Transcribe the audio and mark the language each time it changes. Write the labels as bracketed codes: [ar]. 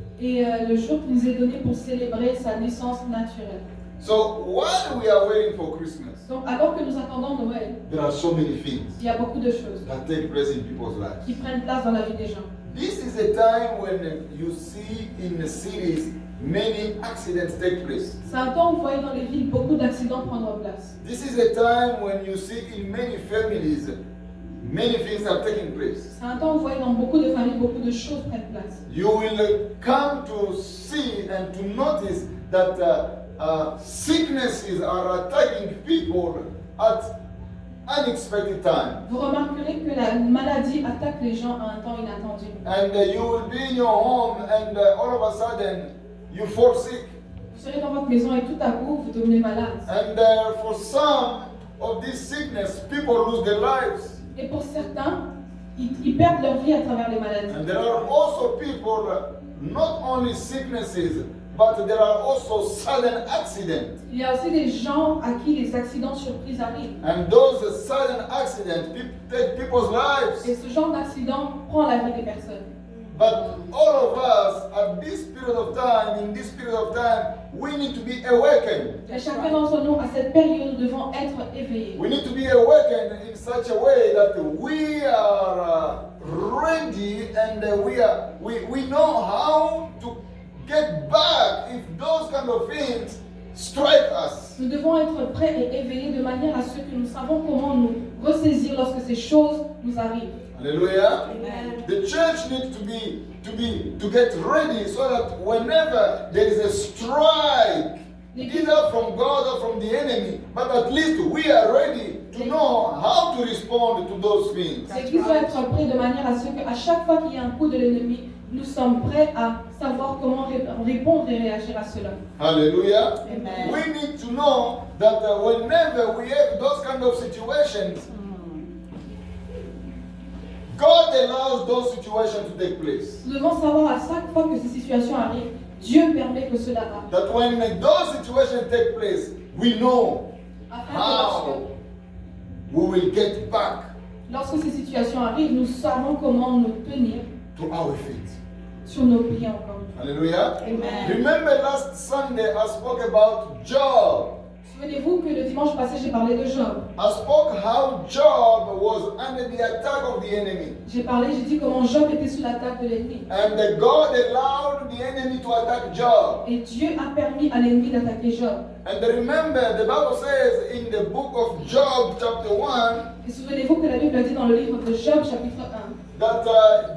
[fr] est le jour qui nous est donné pour célébrer sa naissance naturelle. [en] So while we are waiting for Christmas, [fr] Donc alors que nous attendons Noël, [en] there are so many things [fr] il y a beaucoup de choses [en] that take place in people's [fr] qui [en] lives. [fr] prennent place dans la vie des gens. [en] This is a time when you see in the cities many accidents take place. [fr] C'est un temps où vous voyez dans les villes beaucoup d'accidents prendre place. [en] This is a time when you see in many families many things are taking place. [fr] C'est un temps où vous voyez dans beaucoup de familles beaucoup de choses prennent place. [en] You will come to see and to notice that sicknesses are attacking people at unexpected time. [fr] Vous remarquerez que la maladie attaque les gens à un temps inattendu. [en] And you will be in your home and all of a sudden you fall sick. [fr] Vous serez dans votre maison et tout à coup, vous devenez malade. [en] And for some of this sickness, people lose their lives. [fr] Et pour certains, ils perdent leur vie à travers les maladies. [en] And there are also people, not only sicknesses, but there are also sudden accidents. [fr] Il y a aussi des gens à qui les accidents surprises arrivent. [en] And those sudden accidents take people's lives. [fr] Et ce genre d'accident prend la vie des personnes. [en] But all of us, at this period of time, in this period of time, we need to be awakened. [fr] Et chacun d'entre nous, à cette période, nous devons être éveillés. [en] We need to be awakened in such a way that we are ready and we know how to get back if those kind of things strike us. [fr] Nous devons être prêts et éveillés de manière à ce que nous savons comment nous ressaisir lorsque ces choses nous arrivent. Hallelujah. Amen. [en] The church needs to get ready so that whenever there is a strike, either from God or from the enemy, but at least we are ready to know how to respond to those things. [fr] L'Église doit être prête de manière à ce qu'à chaque fois qu'il y a un coup de l'ennemi, nous sommes prêts à savoir comment répondre et réagir à cela. Hallelujah. Amen. [en] We need to know that whenever we have those kind of situations, God allows those situations to take place. [fr] Nous devons savoir à chaque fois que ces situations arrivent, Dieu permet que cela arrive. [en] That when those situations take place, we know [fr] Afin que [en] how we will get back [fr] lorsque ces situations arrivent, nous savons comment nous tenir [en] to our feet. [fr] sur nos pieds encore une fois. Hallelujah. Amen. [en] Remember last Sunday I spoke about Job. [fr] Souvenez-vous que le dimanche passé, j'ai parlé de Job. [en] I spoke how Job was under the attack of the enemy. [fr] J'ai dit comment Job était sous l'attaque de l'ennemi. [en] And God allowed the enemy to attack Job. [fr] Et Dieu a permis à l'ennemi d'attaquer Job. [en] And remember, the Bible says in the book of Job, chapter 1, [fr] Et souvenez-vous que la Bible a dit dans le livre de Job, chapitre 1,